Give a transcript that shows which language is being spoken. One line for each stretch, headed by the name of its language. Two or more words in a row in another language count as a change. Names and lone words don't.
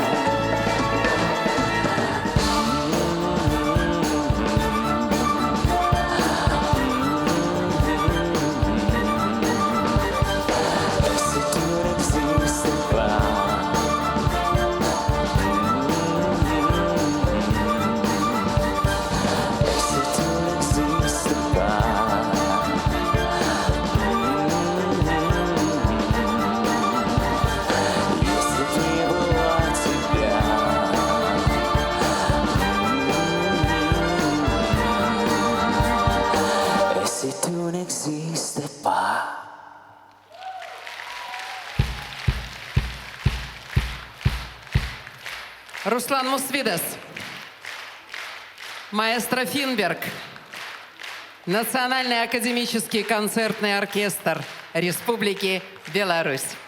French: Et si tu n'existais pas, et si tu n'existais pas,
Russian: если б не было тебя,
French: et si tu n'existais pas.
Russian: Руслан Мусвидас, маэстро Финберг. Национальный академический концертный оркестр Республики Беларусь.